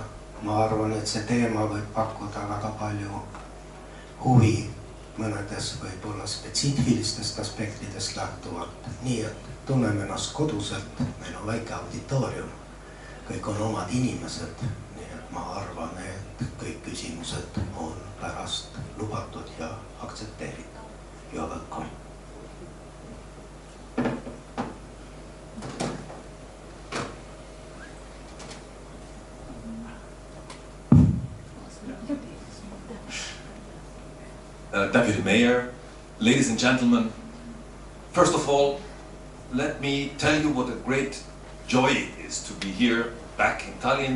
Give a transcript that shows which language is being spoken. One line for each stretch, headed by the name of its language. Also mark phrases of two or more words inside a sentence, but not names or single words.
Estonian: Ma arvan, et see teema võib pakkuda väga palju huvi mõnedes võib-olla spetsiifilistest aspektidest lähtuvalt. Nii et tunneme ennast koduselt, meil on väike auditoorium, kõik on omad inimesed. Nii et ma arvan, et kõik küsimused on pärast lubatud ja aktsepteeritud. Ja welcome.
English: Deputy Mayor, ladies and gentlemen, first of all, let me tell you what a great joy it is to be here back in Tallinn.